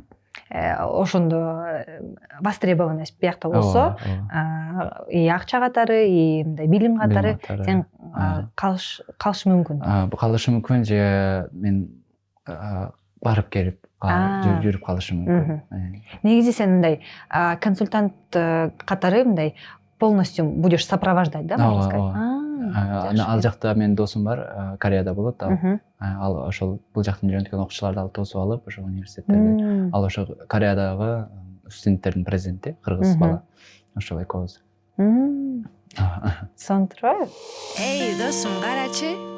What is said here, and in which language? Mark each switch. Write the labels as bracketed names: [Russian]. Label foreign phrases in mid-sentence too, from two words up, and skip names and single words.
[Kyrgyz] Ошондо востребованность биякта болсо, и акча катары, и мындай билим катары сен калышы мүмкүн. Калышы мүмкүн же мен барып келип жүрүп калышы мүмкүн. Негизи сен мындай консультант катары мындай [Russian] полностью будешь сопровождать, да, можно сказать? [Kyrgyz] Ал жакта менин досум бар, Кореяда болот. Ал ошол бул жактан жөнөткөн окуучуларды алып тосуп алып, ошо университеттерде. Ал ошо Кореядагы студенттердин президенти, кыргыз бала. Ошол экөөбүз. Сонтура. Эй, досум, карачы.